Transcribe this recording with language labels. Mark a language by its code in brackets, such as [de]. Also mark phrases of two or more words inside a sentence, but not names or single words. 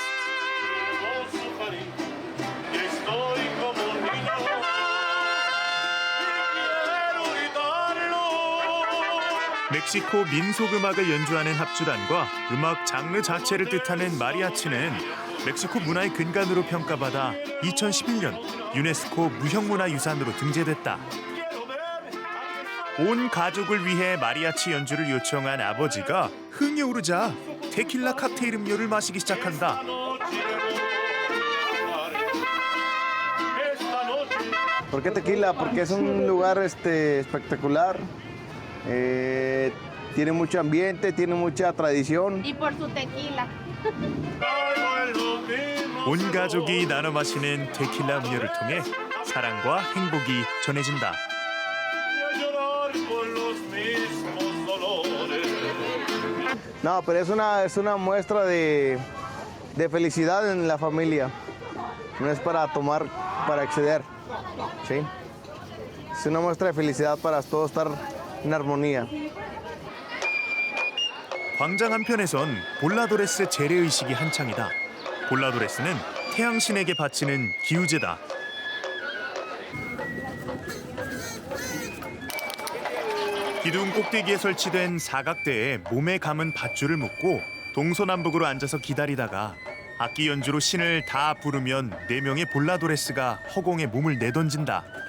[ko] 멕시코 민속 음악을 연주하는 합주단과 음악 장르 자체를 뜻하는 마리아치는 멕시코 문화의 근간으로 평가받아 2011년 유네스코 무형문화유산으로 등재됐다. 온 가족을 위해 마리아치 연주를 요청한 아버지가 흥이 오르자 테킬라 칵테일 음료를 마시기 시작한다. [es] ¿Por qué tequila? Porque es un lugar espectacular. Tiene mucho ambiente, tiene mucha tradición. Y por su tequila. [ko] 온 가족이 나눠 마시는 테킬라 음료를 통해 사랑과 행복이 전해진다. [es] No, pero es una muestra de felicidad en la familia. No es para tomar, para exceder. ¿Sí? Es una muestra de felicidad para todos estar en armonía. [ko] 광장 한편에선 볼라도레스 재래의식이 한창이다. 볼라도레스는 태양신에게 바치는 기우제다. 기둥 꼭대기에 설치된 사각대에 몸에 감은 밧줄을 묶고 동서남북으로 앉아서 기다리다가 악기 연주로 신을 다 부르면 4명의 볼라도레스가 허공에 몸을 내던진다.